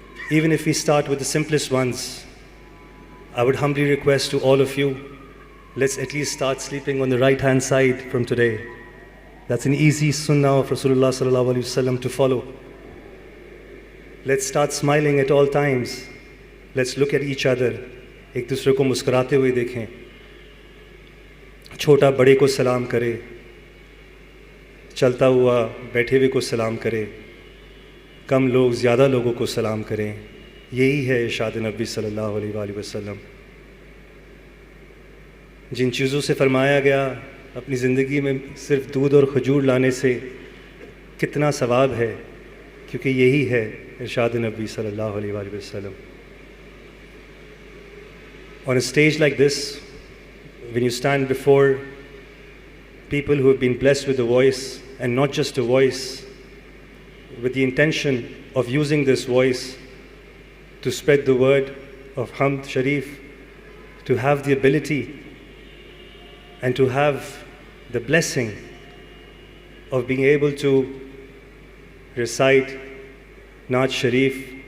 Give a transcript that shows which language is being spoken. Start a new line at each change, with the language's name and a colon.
English: Even if we start with the simplest ones, I would humbly request to all of you, let's at least start sleeping on the right hand side from today. That's an easy sunnah of Rasulullah sallallahu alaihi wasallam to follow. Let's start smiling at all times. Let's look at each other.
Urdu: ایک دوسرے کو مسکراتے ہوئے دیکھیں. چھوٹا بڑے کو سلام کرے، چلتا ہوا بیٹھے ہوئے کو سلام کرے، کم لوگ زیادہ لوگوں کو سلام کریں. یہی ہے ارشاد نبی صلی اللہ علیہ وآلہ وسلم. جن چیزوں سے فرمایا گیا اپنی زندگی میں صرف دودھ اور کھجور لانے سے کتنا ثواب ہے، کیونکہ یہی ہے ارشاد نبی صلی اللہ علیہ وآلہ وسلم.
English: On a stage like this, when you stand before people who have been blessed with a voice, and not just a voice, with the intention of using this voice to spread the word of Hamd Sharif, to have the ability and to have the blessing of being able to recite Naat Sharif,